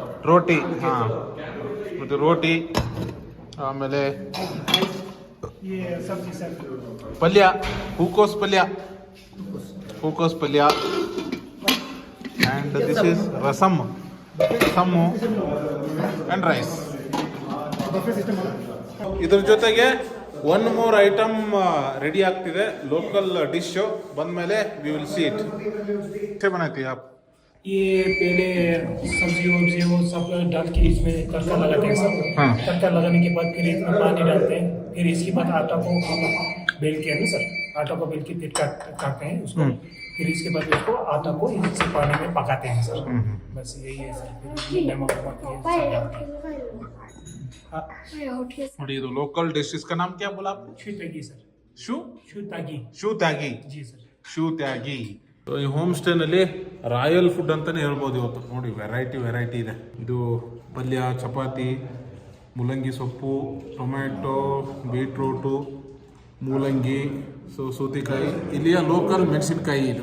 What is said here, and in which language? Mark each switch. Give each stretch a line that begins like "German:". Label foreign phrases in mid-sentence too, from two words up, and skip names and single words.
Kannada: ರೋಟಿ ಮತ್ತು ರೋಟಿ, ಆಮೇಲೆ ಪಲ್ಯ, ಹೂಕೋಸ್ ಪಲ್ಯ
English: and this is rasammu and rice.
Kannada: ಇದ್ರ ಜೊತೆಗೆ
English: one more item
Kannada: ರೆಡಿ ಆಗ್ತಿದೆ,
English: local dish.
Kannada: ಬಂದಮೇಲೆ
English: we will see it.
Hindi: कैसे बनाती है आप? ये पहले सब्जी वब्जी वो सब डाल के इसमें तड़का लगाते हैं सब। हाँ। तड़का लगाने के बाद फिर इसमें पानी डालते हैं, फिर इसके बाद आटा को बेल के ना सर, आटा को बेल के फिर काटते हैं उसको। फिर इसके बाद उसको आटा को इसी पानी में पकाते हैं सर। बस यही है सर। नमक
Kannada: ನೋಡಿ, ಇದು
English: local dish.
Hindi: इसका नाम क्या बोला आपने? शू तागी सर।
Kannada: ಶೂ ತ್ಯಾಗಿ
Hindi: जी सर।
Kannada: ಶೂ ತ್ಯಾಗಿ. ಈ
English: home staynalli royal food
Kannada: ಅಂತಾನೆ ಹೇಳ್ಬೋದು ಇವತ್ತು. ನೋಡಿ, ವೆರೈಟಿ ಇದೆ. ಇದು ಪಲ್ಯ, ಚಪಾತಿ, ಮೂಲಂಗಿ ಸೊಪ್ಪು, ಟೊಮ್ಯಾಟೊ, ಬೀಟ್ರೂಟು, ಮೂಲಂಗಿ, ಸೌತೆಕಾಯಿ, ಇಲ್ಲಿಯ ಲೋಕಲ್ ಮೆಣಸಿನ್ಕಾಯಿ ಇದು.